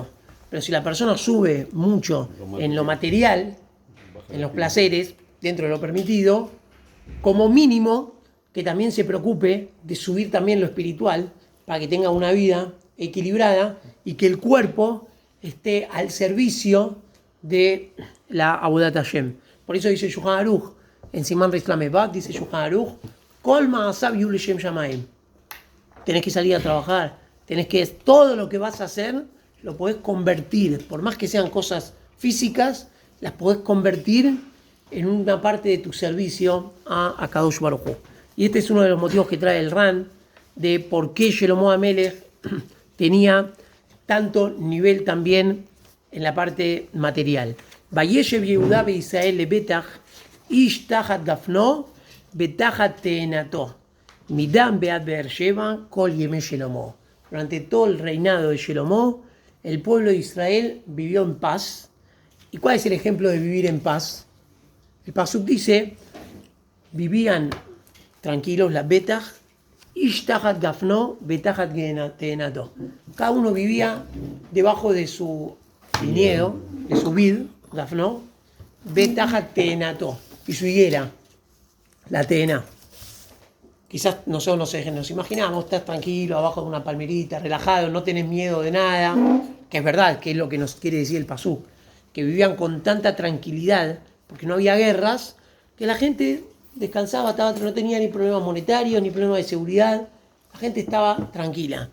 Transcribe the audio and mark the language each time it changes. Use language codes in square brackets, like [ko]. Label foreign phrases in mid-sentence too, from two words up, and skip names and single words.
[es] Pero si la persona sube mucho en lo material, en los placeres, dentro de lo permitido, como mínimo que también se preocupe de subir también lo espiritual para que tenga una vida equilibrada y que el cuerpo esté al servicio de la [he] עבודת השם. [es] Por eso dice Shulchan Aruch, en [he] סימן ריש למד וו, [es] dice Shulchan Aruch, [he] כל מעשיו יהיו לשם שמים. [es] Tenés que salir a trabajar, todo lo que vas a hacer lo podés convertir, por más que sean cosas físicas, las podés convertir en una parte de tu servicio a [he] קדוש ברוך הוא. [es] Y este es uno de los motivos que trae el Ran de por qué Shelomo HaMelech tenía tanto nivel también en la parte material. [he] וישב יהודה וישראל לבטח איש תחת גפנו ותחת תאנתו מדן ועד באר שבע כל ימי שלמה. [es] Durante todo el reinado de Shelomo, el pueblo de Israel vivió en paz. ¿Y cuál es el ejemplo de vivir en paz? El Pasuk dice, vivían tranquilos, [he] לבטח איש תחת גפנו ותחת תאנתו. [es] Cada uno vivía debajo de su viñedo, de su vid, gafno, [he] ותחת תאנתו, [es] y su higuera, la teena. Quizás nosotros nos imaginamos, estás tranquilo, abajo de una palmerita, relajado, no tenés miedo de nada, que es verdad, que es lo que nos quiere decir el Pasuk, que vivían con tanta tranquilidad, porque no había guerras, que la gente descansaba, no tenía ni problemas monetarios, ni problemas de seguridad, la gente estaba tranquila.